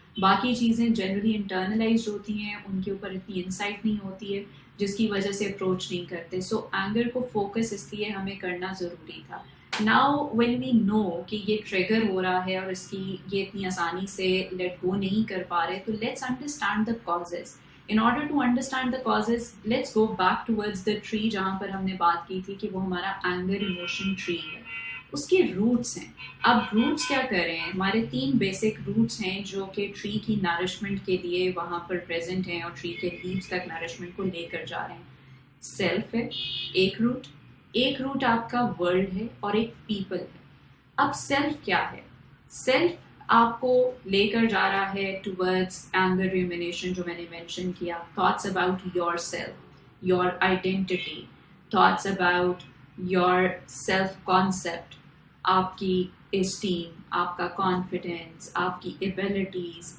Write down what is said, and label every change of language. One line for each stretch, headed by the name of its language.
Hindi: बाकी चीज़ें generally internalise होती हैं, उनके ऊपर इतनी इंसाइट नहीं होती है जिसकी वजह से अप्रोच नहीं करते। सो एंगर को फोकस इसलिए हमें करना ज़रूरी था।
English: now when we know
Hindi: कि ये ट्रिगर हो रहा है और इसकी ये इतनी आसानी से लेट गो नहीं कर पा रहे, तो
English: Let's understand the causes. In order to understand the causes, let's go back towards the tree
Hindi: जहाँ पर हमने बात की थी कि वो हमारा
English: anger emotion tree है।
Hindi: उसके रूट्स हैं। अब रूट्स क्या कर रहे हैं? हमारे 3 बेसिक रूट्स हैं जो कि ट्री की नरिशमेंट के लिए वहाँ पर प्रेजेंट हैं और ट्री के लीव्स तक नरिशमेंट को लेकर जा रहे हैं। सेल्फ है एक रूट आपका वर्ल्ड है और एक पीपल है। अब सेल्फ क्या है? सेल्फ आपको लेकर जा रहा है टुवर्ड्स एंगर रुमिनेशन, जो मैंने मेंशन किया,
English: thoughts about your self, your identity, thoughts about your self concept,
Hindi: आपकी एस्टीम, आपका कॉन्फिडेंस, आपकी एबिलिटीज़।